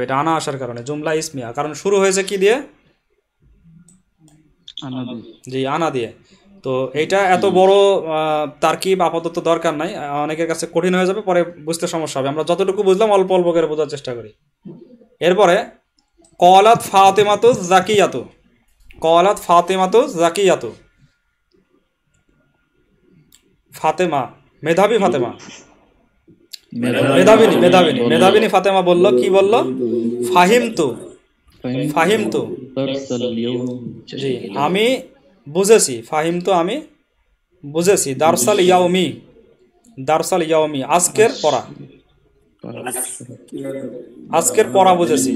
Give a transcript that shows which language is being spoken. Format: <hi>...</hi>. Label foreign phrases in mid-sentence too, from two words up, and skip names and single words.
<bn>এটা আনা আসার কারণে</bn> <ar>جملة اسمية,</ar> <bn>কারণ শুরু হয়েছে কি দিয়ে? জি আনা দিয়ে। তো এইটা এত বড় তারকিব আপাতত দরকার নাই, অনেকের কাছে কঠিন হয়ে যাবে, পরে বুঝতে সমস্যা হবে। আমরা যতটুকু বুঝলাম অল্প অল্প করে বোঝার চেষ্টা করি।</bn> <ar>এরপরে قالت فاطمةُ زكيةُ، قالت فاطمةُ زكيةُ,</ar> <bn>ফাতেমা মেধাবী ফাতেমা, মেধাবিনী মেধাবিনী মেধাবিনী ফাতেমা বলল, কি বলল?</bn> <ar>فهمتُ، فهمتُ,</ar> <bn>জি আমি বুঝেছি, ফাহিমতু আমি বুঝেছি,</bn> <ar>درسَ اليومِ، درسَ اليومِ</ar> <bn>আজকের পড়া, আজকের পড়া বুঝেছি।</bn>